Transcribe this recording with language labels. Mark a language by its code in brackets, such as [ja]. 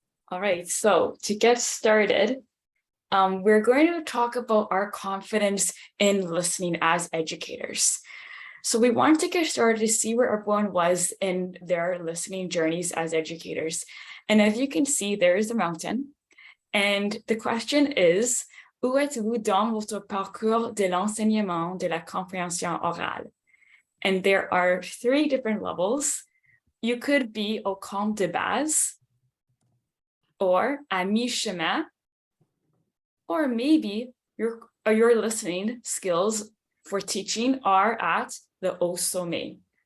[en] All right, so to get started, we're going to talk about our confidence in listening as educators. So we want to get started to see where everyone was in their listening journeys as educators. And as you can see, there is a mountain. And the question is, [fr] où êtes-vous dans votre parcours de l'enseignement de la compréhension orale? [en] And there are 3 different levels. You could be [fr] au camp de base, [en] or [fr] à mi-chemin, [en] or maybe your listening skills for teaching are at the [fr] au sommet.